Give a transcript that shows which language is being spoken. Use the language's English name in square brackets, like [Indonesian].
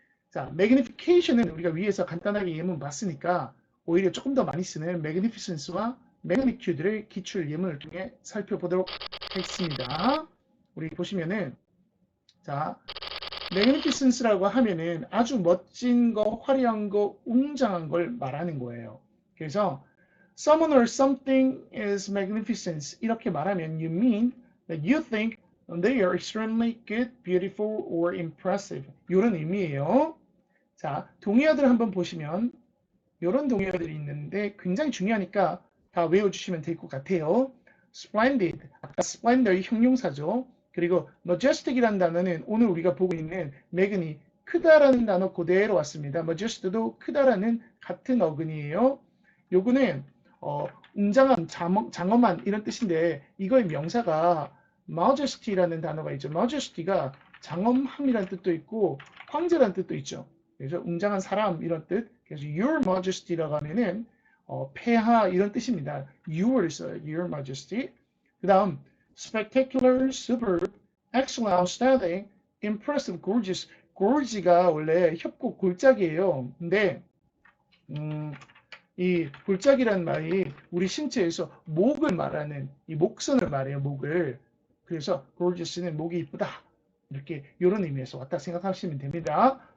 [Korean] 자, magnification은 우리가 위에서 간단하게 예문 봤으니까 오히려 조금 더 많이 쓰는 magnificence와 magnitude를 기출 예문을 통해 살펴보도록 하겠습니다. 우리 보시면은 자, magnificence라고 하면은 아주 멋진 거, 화려한 거, 웅장한 걸 말하는 거예요. [English] 그래서 someone or something is magnificent. [Korean] 이렇게 말하면 [English] you mean that you think they are extremely good, beautiful, or impressive. [Korean] 이런 의미예요. 자, 동의어들 한번 보시면 이런 동의어들이 있는데 굉장히 중요하니까 다 외워주시면 될 것 같아요. splendid, 아까 splendor의 형용사죠. 그리고 majestic이라는 단어는 오늘 우리가 보고 있는 magni, 크다라는 단어 그대로 왔습니다. majestic도 크다라는 같은 어근이에요. 요거는 웅장한, 장엄한 이런 뜻인데 이거의 명사가 majesty라는 단어가 있죠. majesty가 장엄함이라는 뜻도 있고 황제라는 뜻도 있죠. 그래서 웅장한 사람 이런 뜻. 그래서 your majesty라고 하면은 폐하 이런 뜻입니다. you를 써요. your majesty. 그 다음 [English] spectacular, superb, excellent, outstanding, impressive, gorgeous. [Korean] gorge가 원래 협곡 골짜기예요. 근데 이 골짜기란 말이 우리 신체에서 목을 말하는, 이 목선을 말해요. 목을. 그래서 gorgeous는 목이 이쁘다. 이렇게 이런 의미에서 왔다 생각하시면 됩니다.